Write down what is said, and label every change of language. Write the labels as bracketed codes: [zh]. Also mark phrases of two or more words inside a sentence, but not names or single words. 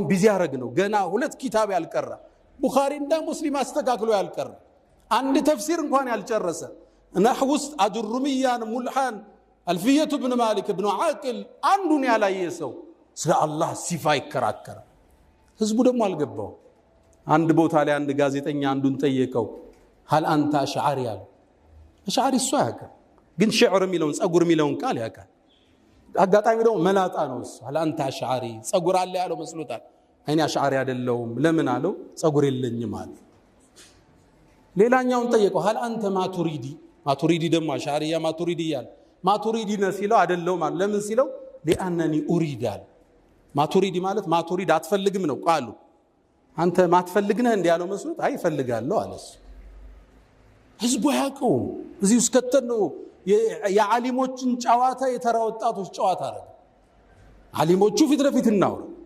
[am] ቢዚ ያረግ ነው። ገና 2 ኪታብ ያልቀራ ቡኻሪና ሙስሊም አስተካክሎ ያልቀራ አንድ ተፍሲር እንኳን ያልጨረሰ ነህው ውስጥ አጅሩሚያን ሙልሃን አልፊየቱ ብን ማሊክ ብን ዓቅል አንዱን ያላየ ሰው ስለ አላህ ሲፋ ይከራከራል። ህዝቡ ደግሞ አልገባው። አንድ ቦታ ላይ አንድ ጋዜጠኛ አንዱን ጠየቀው፣ [ar] هل أنت أشعري [am] ያለ أشعري እሱ ያውቃል፣ ግን ሽዕር የሚለውን ጸጉር የሚለውን ቃል ያውቃል። አጋጣሚ ደግሞ መላጣ ነው እሱ። [ar] هل أنت أشعري [am] ጸጉር አለ ያለው መስሎታል። አይኔ አሽዓሪ አይደለሁም። ለምን አለው? ጸጉር የለኝም አለ። ሌላኛውን ጠየቀው፣ [ar] هل أنت [am] ማቱሪዲ? ማቱሪዲ ደግሞ አሽዓሪያ ማቱሪዲ ያለ ማቱሪዲ ነው ሲለው አይደለሁም አለ። ለምን ሲለው [ar] لأنني أريد [am] አለ። ማቱሪዲ ማለት ማቱሪድ አትፈልግም ነው ቃሉ። አንተ ማትፈልግ ነህ እንዴ ያለው መስሎት አይ እፈልጋለሁ አለ። ህዝቡ ያውቀው እዚህ ውስጥ ከተነው የዓሊሞችን ጨዋታ የተራ ወጣቶች ጨዋታ አረገ። ዓሊሞቹ ፊት ለፊት እናውራ